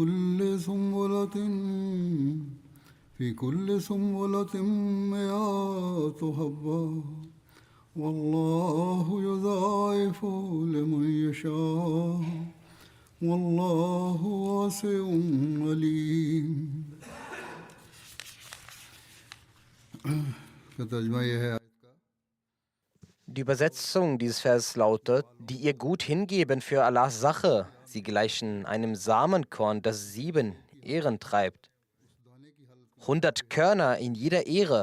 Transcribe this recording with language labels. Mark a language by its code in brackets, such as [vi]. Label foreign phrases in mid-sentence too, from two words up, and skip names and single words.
[ar] كل سنبلة مئات حبة والله يضاعف لمن يشاء والله واسع عليم. [de] Die Übersetzung dieses Verses lautet: Die ihr gut hingeben für Allahs Sache, sie gleichen einem Samenkorn, das 7 Ähren treibt. 100 Körner in jeder Ähre.